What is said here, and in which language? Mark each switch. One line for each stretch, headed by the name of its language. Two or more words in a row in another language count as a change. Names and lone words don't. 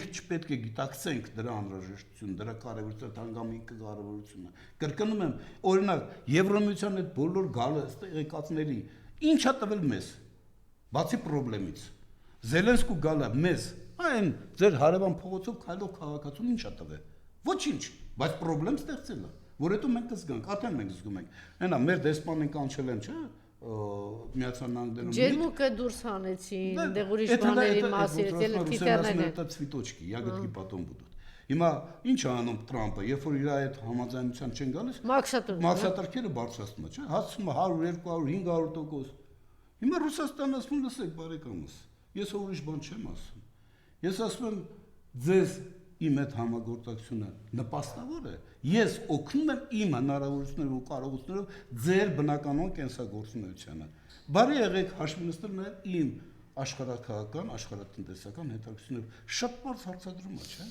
Armenian: չպետք է գիտակցենք դրա անհրաժեշտությունը, դրա կարևորությունը, հանգամանքի կարևորությունը։ Կրկնում եմ, օրինակ, Եվրոմիության այդ բոլոր գալը տեղեկացների ինչ է տվել մեզ։ Բացի խնդրից։ Զելենսկու գալը մեզ այն ձեր հարևան փողոցով քայլող քաղաքացուն ինչ է տվել։ Ոչինչ, բայց խնդրեմ ստեղծել է, որ հետո մենք կզգանք, արդեն մենք զգում ենք։ Այնա մեր դեսպանին կանչել են, չէ՞, Միացյալ Նահանգներում։ Ջերմուկը դուրս հանեցին, դեղ ուրիշ բաների մասին, թիթեռներ են։
Russian: Это цветочки, ягодки потом будут։
Armenian: Հիմա ինչ է անում Տրամփը, երբ որ իր այդ համաձայնության չեն գալիս, մաքսատուրքերը բարձրացնում է, չէ՞, հասցնում է 100, 200, 500%։ Հիմա Ռուսաստանը ասում, լսեք, բարեկամս, ես ուրիշ բան չեմ ասում։ Ես ասում եմ, ձեզ իմ այդ համագործակցությունը նպաստավոր է։ Ես օգնում եմ իմ հնարավորություններով ու կարողություններով ձեր բնականon կենսագործունեությանը։ Բարի եղեք հաշվի նստել նաև իմ աշխարհաքաղաքական, աշխարհատնտեսական հետաքրքրություններով։ Շատ բարձ հարցադրում է, չէ՞։